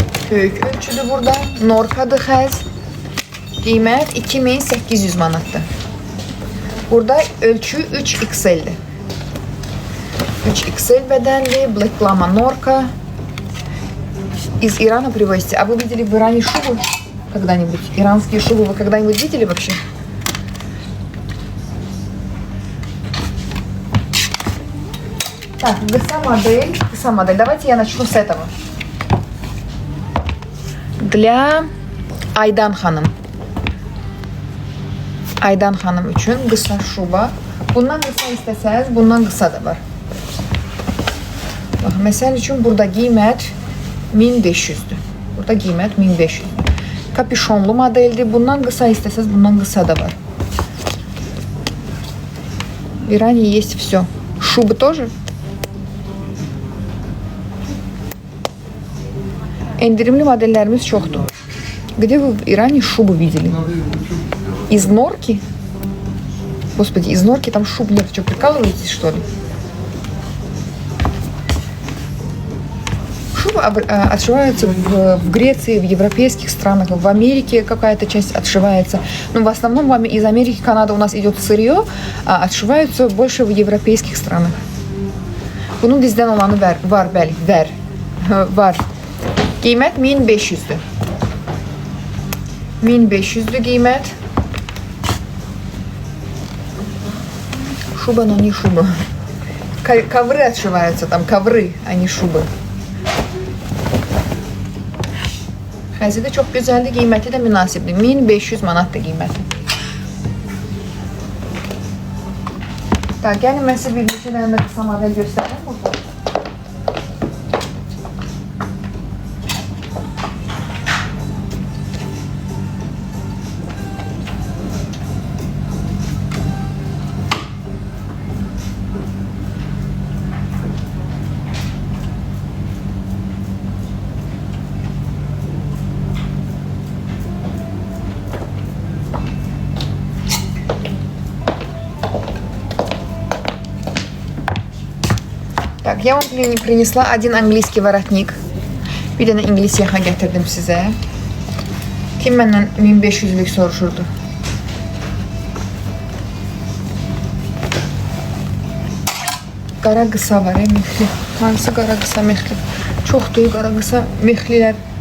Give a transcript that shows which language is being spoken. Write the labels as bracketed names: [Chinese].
[Azerbaijani] Böyük ölçüdür burada. Norkadır xəz. Qiymət 2800 manatdır. Burada ölçü 3XL-dir. 3XL беденли, Black Plama Norka. [Russian] Из Ирана привозите. А вы видели в Иране шубы когда-нибудь? Иранские шубы вы когда-нибудь видели вообще? Так, кыса модель. Давайте я начну с этого. Для Aydan xanım. [Azerbaijani] Aydan xanım üçün qısa şuba. Bundan qısa istəsəz, bundan qısa da var. Bax, məsəl üçün burada qiymət 1500-dür. Burada qiymət 1500-dür. Kapüşonlu modeldir. Bundan qısa istəsəz, bundan qısa da var. [Russian] В Иране есть все. Шубы тоже. [Azerbaijani] Endirimli modellərimiz çoxdur. [Russian] Где вы в Иране шубу видели? Из норки? Господи, из норки там шуб нет. Что, прикалываетесь, что ли? Шубы отшиваются в Греции, в европейских странах, в Америке какая-то часть отшивается. Но в основном из Америки, Канады у нас идет сырье, а отшиваются больше в европейских странах. [Azerbaijani] Bunun bizdən olanı var, bəli, var. Qiymət 1500-dür. 1500-dür qiymət. [Russian] Шуба, но не шуба. Ковры отшиваются, там ковры, а не шубы. [Azerbaijani] Xəzi də çox gözəldir, qiyməti də münasibdir. 1500 manatdır qiyməti. Gəlin mən sizə bir neçə dənə də qısa model göstərim burada. [Russian] Так, я вам принесла один английский воротник. [Azerbaijani] Bir dənə ingilis yaxa gətirdim sizə. Kim məndən 1500'lük soruşurdu? Qara qısa var, mexli. Hansı qara qısa mexli? Çoxdur, qara qısa mexlilər.